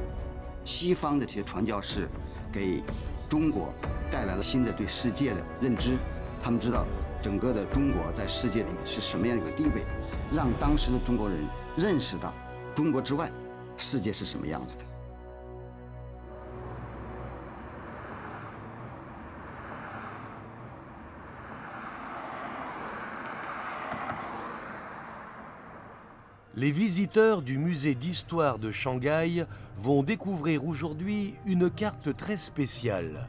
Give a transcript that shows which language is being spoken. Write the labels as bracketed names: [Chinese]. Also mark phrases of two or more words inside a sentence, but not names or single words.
[Chinese] 西方的这些传教士给中国带来了新的对世界的认知，他们知道整个的中国在世界里面是什么样一个地位，让当时的中国人认识到中国之外世界是什么样子的。 [French] Les visiteurs du musée d'histoire de Shanghai vont découvrir aujourd'hui une carte très spéciale.